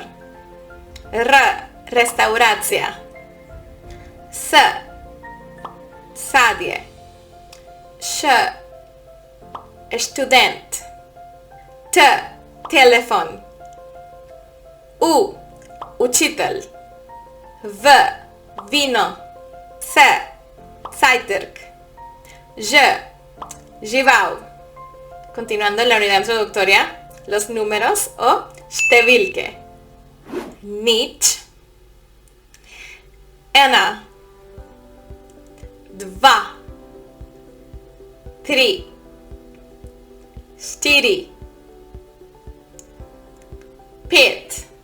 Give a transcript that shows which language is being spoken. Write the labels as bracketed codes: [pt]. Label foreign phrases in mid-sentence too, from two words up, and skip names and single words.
[sl] R, restauracja. S, sadje. Š, student. T, telefon. U, učitel. V, vino. C, zajtrk. Ž, žival. [es] Continuando en la unidad introductoria, los números o številke. [sl] Nič. Ena. Dva. Tri. Štiri. Pet.